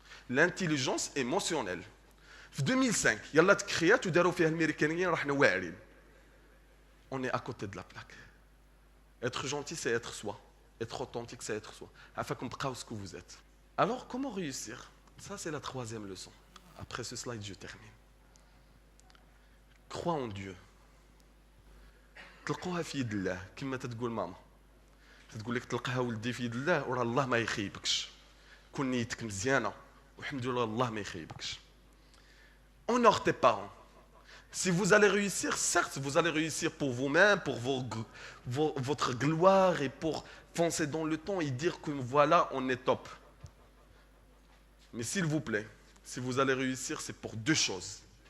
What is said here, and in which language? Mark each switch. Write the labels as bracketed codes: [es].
[fr] L'intelligence émotionnelle. En 2005, [ar] yalla tkriyat ou daru fiha al-américains rahna wa'rin. [fr] On est à côté de la plaque. Être gentil, c'est être soi. Être authentique, c'est être soi. Afin qu'on prenne ce que vous êtes. Alors, comment réussir? Ça, c'est la troisième leçon. Après ce slide, je termine. Crois en Dieu. [ar] تلقوها في يد الله كما تتقول ماما تقول لك تلقاها ولدي في يد الله وراه الله ما يخيبكش كون نيتك مزيانه والحمد لله الله ما يخيبكش. [fr] Honore tes parents. Si vous allez réussir, certes, vous allez réussir pour vous-même, pour votre gloire et pour foncer dans le temps et dire que voilà, on est top. Mais s'il vous plaît, si vous allez réussir, c'est pour deux choses.